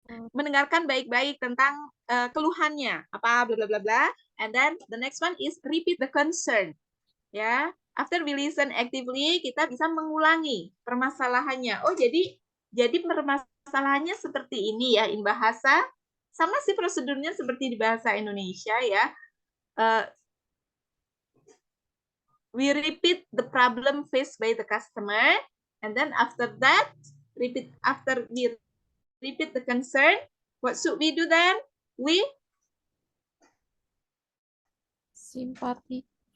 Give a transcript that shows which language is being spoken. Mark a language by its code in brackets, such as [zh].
[id] Mendengarkan baik-baik tentang keluhannya, apa bla bla bla bla. [en] And then the next one is repeat the concern. [id] Ya, [en] after we listen actively, [id] kita bisa mengulangi permasalahannya. Oh, jadi permasalahannya seperti ini ya, in bahasa sama sih prosedurnya seperti di bahasa Indonesia ya. [en] We repeat the problem faced by the customer, and then after that, after we repeat the concern, what should we do then? We [id] Simpati.